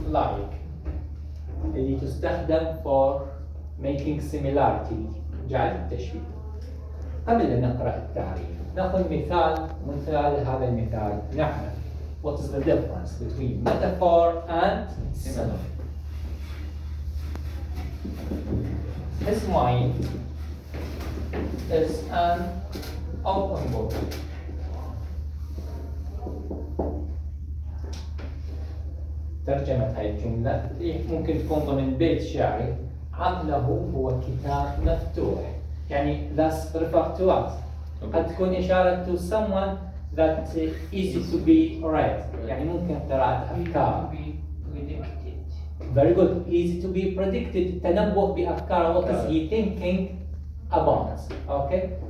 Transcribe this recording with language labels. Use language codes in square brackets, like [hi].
[ar] like اللي تستخدم [en] for making similarity [ar] جعل التشبيه. قبل أن نقرأ التعريف نأخذ مثال من خلال هذا المثال نعرف [en] what is the difference between metaphor and simile. His mind is an open book. [ar] ترجمة هاي الجملة ممكن تكون ضمن بيت شعري. عقله هو كتاب مفتوح. [en] يعني thus refer to us. [ar] قد تكون إشارة [en] to someone that easy to be read. [ar] يعني ممكن قراءة أفكار. [en] Very good. Easy to be predicted. [ar] تنبؤ بأفكار. [en] What is he thinking about? Okay.